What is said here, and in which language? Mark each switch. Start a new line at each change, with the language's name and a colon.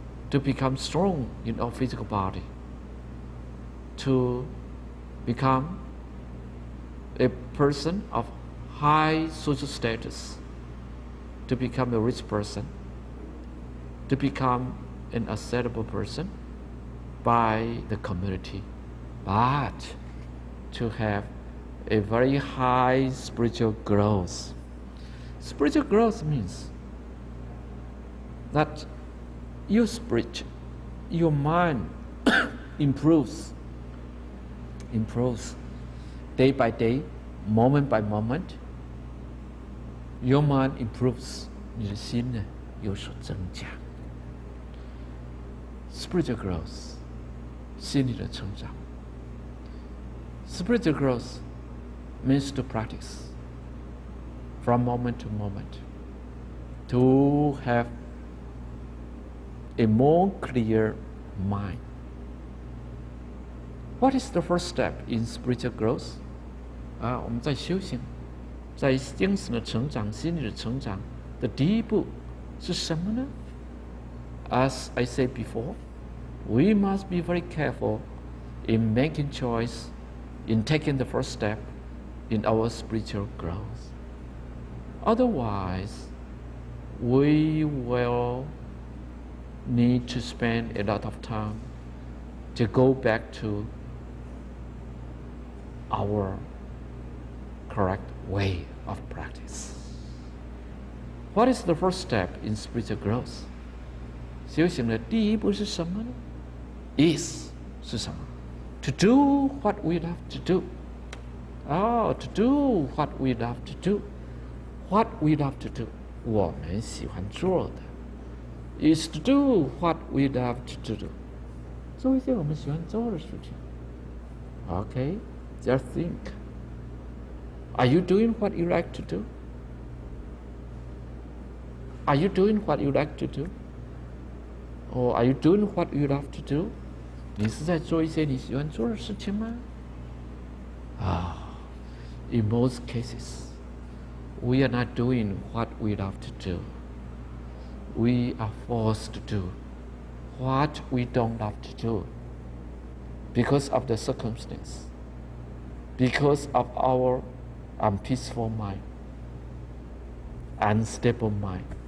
English: to become strong in our physical body, to become a person of high social status, to become a rich person, to become an acceptable person by the community, but to have a very high spiritual growth. Spiritual growth means that your spirit, your mind improves day by day, moment by moment. Your mind improves,
Chinese: 你的心呢有所增加。
English: Spiritual growth,
Chinese: 心理的成长。
English: Spiritual growth means to practice from moment to moment, to have a more clear mind. What is the first step in spiritual growth?
Chinese: 我们在修行，在精神的成长、心理的成长的第一步是什么呢？
English: As I said before, we must be very careful in making choice, in taking the first step in our spiritual growth. Otherwise, we will need to spend a lot of time to go back to our correct way of practice. What is the first step in spiritual growth?
Chinese: 修行的第一步是什么呢？
English: Is
Chinese: 是什么？
English: To do what we love to do. To do what we love to do. What we love to do.
Chinese: 我们喜欢做的
English: is to do what we love to do.
Chinese: 做一些我们喜欢做的事情。
English: Okay, just think. Are you doing what you like to do? Are you doing what you like to do? Or are you doing what you love to do?
Chinese: 你是在做一些你喜欢做的事情吗？
English: In most cases, we are not doing what we love to do. We are forced to do what we don't love to do because of the circumstance, because of our unpeaceful mind, unstable mind.